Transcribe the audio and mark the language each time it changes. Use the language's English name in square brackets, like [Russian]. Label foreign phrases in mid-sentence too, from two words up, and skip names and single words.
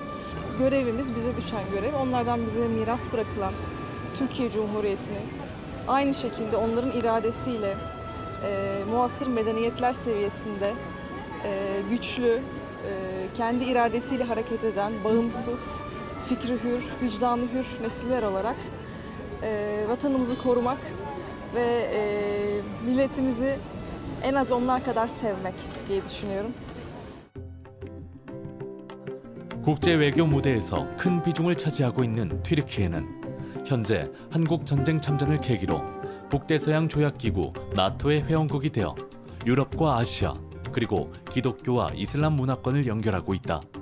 [Turkish] Görevimiz, bize düşen görev, onlardan bize miras bırakılan Türkiye Cumhuriyeti'nin aynı şekilde onların iradesiyle muasır medeniyetler seviyesinde güçlü, kendi iradesiyle hareket eden, bağımsız, fikri hür, vicdanı hür nesiller olarak vatanımızı korumak ve milletimizi en az onlar kadar sevmek diye düşünüyorum. [Korean] 국제 외교 무대에서 큰 비중을 차지하고 있는 튀르키예는 현재 한국 전쟁 참전을 계기로 북대서양 조약기구 나토의 회원국이 되어 유럽과 아시아 그리고 기독교와 이슬람 문화권을 연결하고 있다.